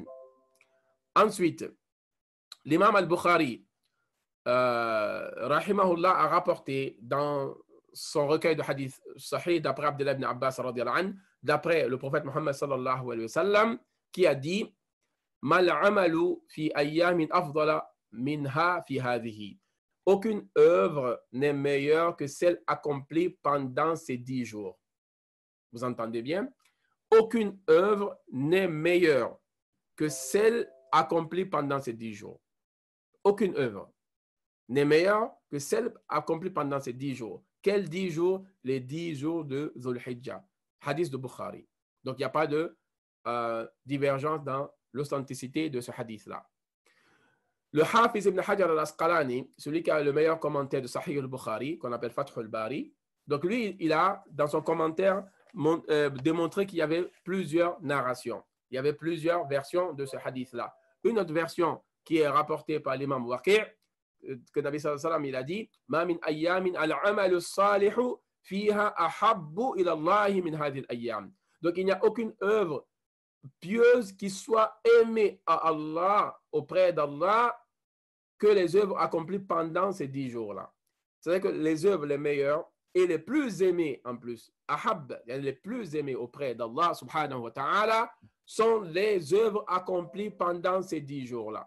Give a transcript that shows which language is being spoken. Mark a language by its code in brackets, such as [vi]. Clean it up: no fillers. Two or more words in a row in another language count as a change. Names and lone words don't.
[fr] Ensuite, l'imam al-Bukhari rahimahullah a rapporté dans son recueil de [ar] حديث صحيح [fr] d'après Abdullah ibn Abbas [ar] رضي الله عنه, [fr] d'après le prophète Muhammad [ar] صلى الله عليه وسلم, [fr] qui a dit [ar] ما العمل في أيام أفضل منها في هذه. [fr] Aucune œuvre n'est meilleure que celle accomplie pendant ces 10 jours. Vous entendez bien? Aucune œuvre n'est meilleure que celle accomplie pendant ces 10 jours. Aucune œuvre n'est meilleure que celle accomplie pendant ces 10 jours. Quels 10 jours? Les 10 jours de Dhul Hijjah. Hadith de Bukhari. Donc, il n'y a pas de divergence dans l'authenticité de ce hadith-là. Le Hafiz ibn Hajar al-Asqalani, celui qui a le meilleur commentaire de Sahih al-Bukhari, qu'on appelle Fath al-Bari, donc lui, il a, dans son commentaire, démontré qu'il y avait plusieurs narrations. Il y avait plusieurs versions de ce hadith-là. Une autre version qui est rapportée par l'imam Waqi', que Nabi [ar] صلى الله عليه وسلم, [fr] il a dit « [ar] ما من أيام العمل الصالح فيها أحب إلى الله من هذه الأيام [fr] » Donc, il n'y a aucune œuvre pieuse qui soit aimée à Allah, auprès d'Allah, que les œuvres accomplies pendant ces 10 jours-là. C'est-à-dire que les œuvres les meilleures et les plus aimées en plus, ahab, les plus aimées auprès d'Allah [ar] سبحانه وتعالى, [fr] sont les œuvres accomplies pendant ces 10 jours-là.